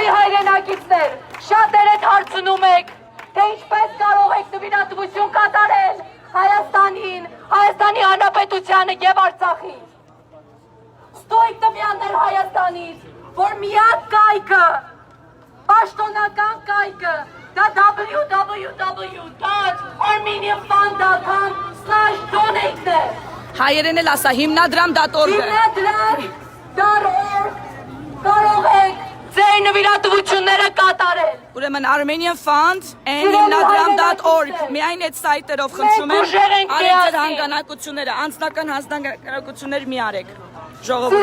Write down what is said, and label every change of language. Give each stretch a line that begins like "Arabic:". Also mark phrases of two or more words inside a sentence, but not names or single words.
Armenian: հայրենակիցներ, շատերդ հարցնում եք, թե ինչպես կարող եք նվիրատվություն կատարել Հայաստանին, Հայաստանի Հանրապետությանը եւ Արցախին։ Ստույգ տվյալներ Հայաստանից, որ միակ կայքը, պաշտոնական կայքը, դա www.armenianfund.com/donate է։ Հայերեն էլ ասա, հիմնադրամ.org-ը։ Հիմնադրամ.org կարող եք ձեր նվիրատվությունները կատարել։ Ուրեմն Armenian Fund and հիմնադրամ.org միայն այդ սայթերով խնդրում եմ, արեք ձեր հանգանակությունները, անձնական հանգանակություններ մի արեք։ Ժողովուրդ